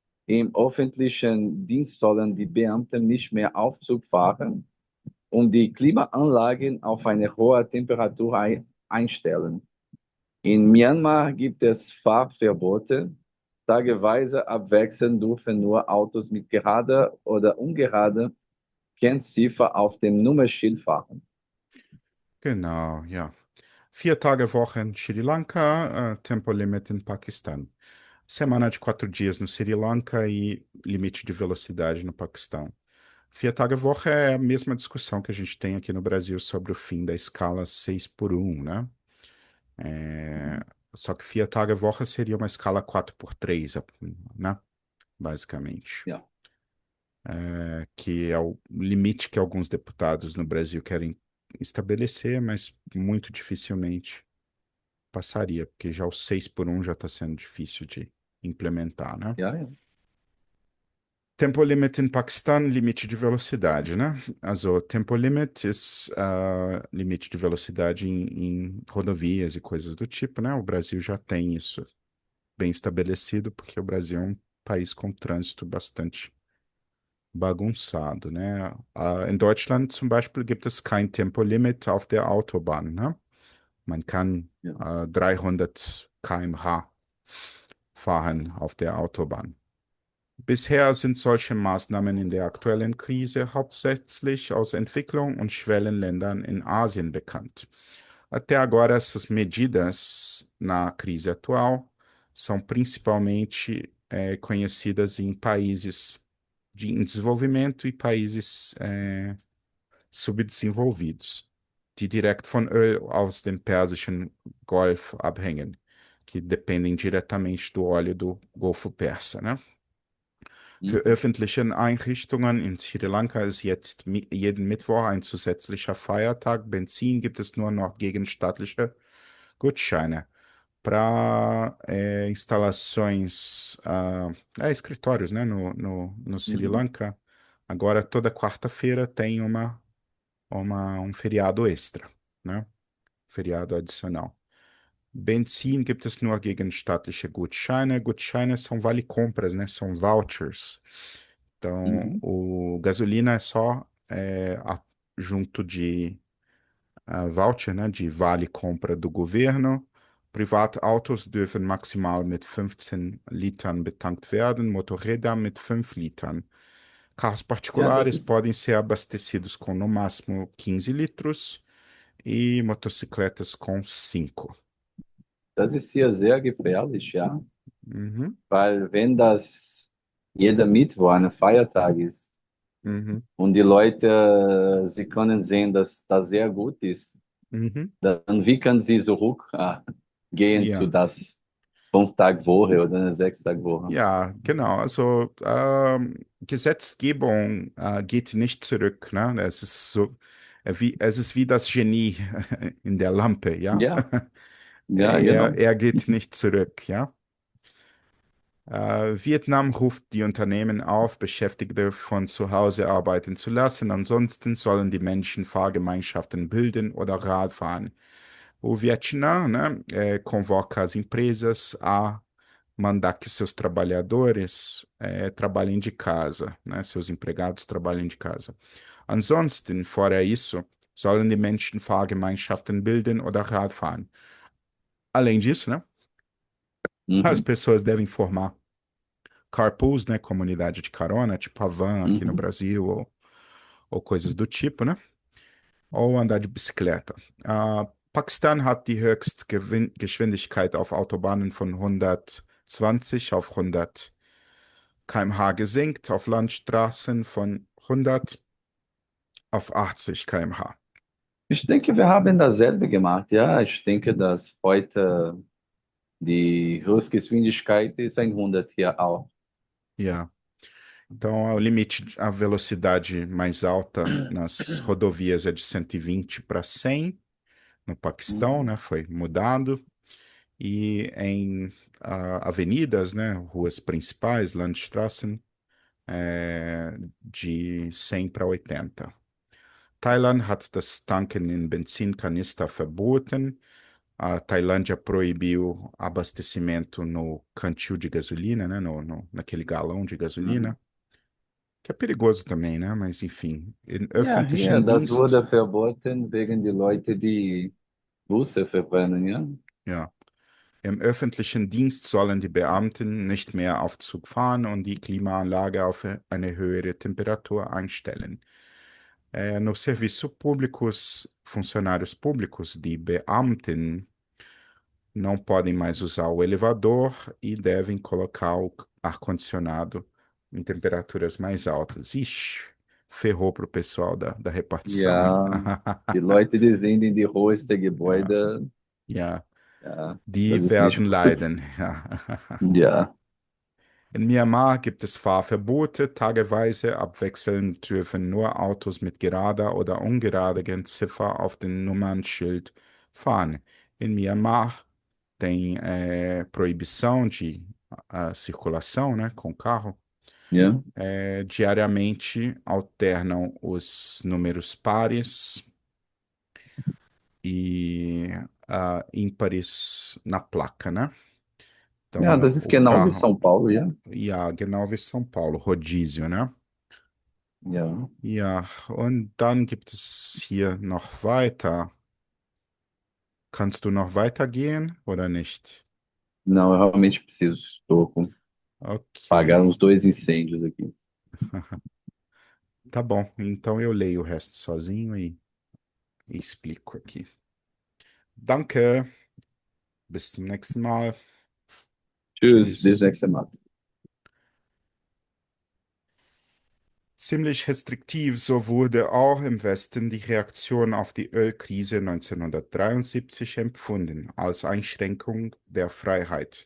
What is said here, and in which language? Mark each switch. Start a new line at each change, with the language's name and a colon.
German: Im öffentlichen Dienst sollen die Beamten nicht mehr Aufzug fahren und die Klimaanlagen auf eine hohe Temperatur einstellen. In Myanmar gibt es Fahrverbote. Tageweise abwechselnd dürfen nur Autos mit gerader oder ungerader Kennziffer auf dem Nummernschild fahren. Genau, ja. 4 Tage Woche
Portuguese: em Sri Lanka, tempo limite em Paquistão. Semana de 4 dias no Sri Lanka e limite de velocidade no Paquistão.
German: 4 Tage Woche
Portuguese: é a mesma discussão que a gente tem aqui no Brasil sobre o fim da escala 6 por 1, né? É, só que
German: 4 Tage Woche
Portuguese: seria uma escala 4 por 3, né? Basicamente.
German: Ja,
Portuguese: Que é o limite que alguns deputados no Brasil querem estabelecer, mas muito dificilmente passaria, porque já o 6 por 1 já está sendo difícil de implementar, né?
German: ja, ja. Tempo Limit
Portuguese: em Paquistão, limite de velocidade, né?
German: Also, Tempo Limit
Portuguese: é limite de velocidade em rodovias e coisas do tipo, né? O Brasil já tem isso bem estabelecido, porque o Brasil é um país com trânsito bastante bagunçado, né?
German: In Deutschland zum Beispiel gibt es kein Tempolimit auf der Autobahn, ne? Man kann Ja. 300 km/h fahren auf der Autobahn. Bisher sind solche Maßnahmen in der aktuellen Krise hauptsächlich aus Entwicklung und Schwellenländern in Asien bekannt.
Portuguese: Até agora, essas medidas na crise atual são principalmente conhecidas em países em desenvolvimento e países subdesenvolvidos,
German: die direkt von Öl aus dem Persischen Golf abhängen,
Portuguese: que dependem diretamente do óleo do Golfo Persa, né?
German: Für Mhm. öffentliche Einrichtungen in Sri Lanka ist jetzt jeden Mittwoch ein zusätzlicher Feiertag. Benzin gibt es nur noch gegen staatliche Gutscheine.
Portuguese: Para instalações, escritórios, né, no Sri Lanka, agora toda quarta-feira tem um feriado extra, né? Feriado adicional.
German: Benzin gibt es nur gegen staatliche Gutscheine.
Portuguese: Gutscheine são vale-compras, né? São vouchers. Então, Mhm. o gasolina é só junto de voucher, né? De vale-compra do governo.
German: Privatautos dürfen maximal mit 15 Litern betankt werden, Motorräder mit 5 Litern.
Portuguese: Carros
German: Ja,
Portuguese: particulares podem ser abastecidos com no máximo 15 litros e motocicletas com 5.
German: das ist hier sehr gefährlich, ja, Uhum, weil wenn das jeder Mittwoch ein Feiertag ist uhum, und die Leute, sie können sehen, dass das sehr gut ist, uhum. dann wie können sie zurück? gehen zu Ja, das 5-Tag-Woche oder eine 6-Tag-Woche. ja, genau. Also Gesetzgebung geht nicht zurück. Ne? Es ist so, es ist wie das Genie in der Lampe, ja. Ja, ja, genau. Er geht nicht zurück, ja. Vietnam ruft die Unternehmen auf, Beschäftigte von zu Hause arbeiten zu lassen. Ansonsten sollen die Menschen Fahrgemeinschaften bilden oder Rad fahren.
Portuguese: O Vietnã, né, convoca as empresas a mandar que seus trabalhadores trabalhem de casa, né, seus empregados trabalhem de casa.
German: Ansonsten,
Portuguese: fora isso,
German: sollen die Menschen Fahrgemeinschaften bilden oder Rad fahren.
Portuguese: Além disso, né, as Mhm, pessoas devem formar carpools, né, comunidade de carona, tipo a van aqui no mhm. Brasil, ou coisas do tipo, né? Ou andar de bicicleta.
German: Pakistan hat die Höchstgeschwindigkeit auf Autobahnen von 120 auf 100 km/h gesenkt, auf Landstraßen von 100 auf 80 km/h. Ich denke, wir haben dasselbe gemacht. Ja, ich denke, dass heute die Höchstgeschwindigkeit ist 100 hier auch.
English: Yeah.
Portuguese: Então, o limite, a velocidade mais alta nas rodovias é de 120 para 100 no Paquistão, Mhm. né? Foi mudado. E em avenidas, né, ruas principais, Landstraßen, de 100 para 80.
German: Thailand hat das Tanken in Benzinkanister verboten.
Portuguese: A Tailândia proibiu abastecimento no cantil de gasolina, né, naquele galão de Mhm. gasolina, que é perigoso também, né? Mas enfim,
German: in Ja, hier, öffentlichen das Dienst, wurde verboten wegen die Leute, die Busse verbrennen, ja. ja, im öffentlichen Dienst sollen die Beamten nicht mehr auf Zug fahren und die Klimaanlage auf eine höhere Temperatur einstellen.
Portuguese: No serviço públicos, funcionários públicos de Beamten não podem mais usar o elevador e devem colocar o ar-condicionado em temperaturas mais altas. Ixi, ferrou pro pessoal da repartição, hein?
German: Ja, die Leute, die sind in die hochste Ja, Gebäude, ja, ja, das die ist nicht werden gut. leiden. Ja. Ja, In Myanmar gibt es Fahrverbote. Tageweise abwechselnd dürfen nur Autos mit gerader oder ungerader Kennziffer auf dem Nummernschild fahren.
Portuguese: In Myanmar tem proibição de circulação, né, com carro.
German: ja.
Portuguese: Diariamente alternam os números pares e ímpares na placa, né?
German: Ja, das ist genau wie São Paulo, ja. Ja, genau wie São Paulo, Rodízio, ne? Ja. Ja, und dann gibt es hier noch weiter. Kannst du noch weitergehen oder nicht?
Portuguese: Não, eu realmente preciso. Estou com pagar Ok, uns 2 incêndios aqui. tá bom. Então eu leio o resto sozinho e explico aqui.
German: Danke, bis zum nächsten Mal. Tschüss, bis nächste Mal. Ziemlich restriktiv, so wurde auch im Westen die Reaktion auf die Ölkrise 1973 empfunden, als Einschränkung der Freiheit.